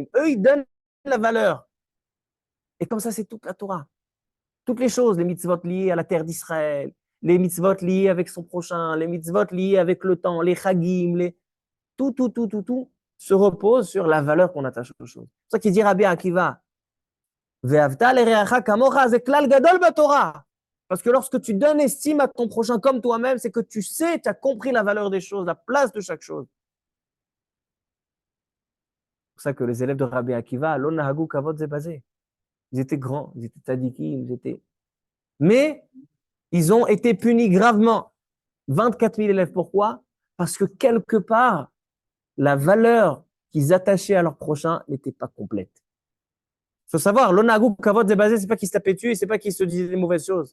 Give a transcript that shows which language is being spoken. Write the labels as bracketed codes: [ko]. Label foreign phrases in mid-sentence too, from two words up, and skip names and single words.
[fr] Eux, ils donnent la valeur. Et comme ça, c'est toute la Torah. Toutes les choses, les mitzvot liées à la terre d'Israël, les mitzvot liées avec son prochain, les mitzvot liées avec le temps, les Chagim, tout se repose sur la valeur qu'on attache aux choses. C'est ça qu'il dit Rabbi Akiva. [he] ואהבת לרעך כמוך, [fr] c'est [he] כלל גדול בתורה. [fr] Parce que lorsque tu donnes estime à ton prochain comme toi-même, c'est que tu sais, tu as compris la valeur des choses, la place de chaque chose. C'est pour ça que les élèves de Rabbi Akiva, [he] שלא נהגו כבוד זה בזה. [fr] Ils étaient grands, ils étaient tzadikim, ils étaient. Mais ils ont été punis gravement. 24 000 élèves, pourquoi? Parce que quelque part, la valeur qu'ils attachaient à leur prochain n'était pas complète. Il faut savoir, [he] שלא נהגו כבוד זה בזה, [fr] c'est pas qu'ils se tapaient dessus, c'est pas qu'ils se disaient des mauvaises choses.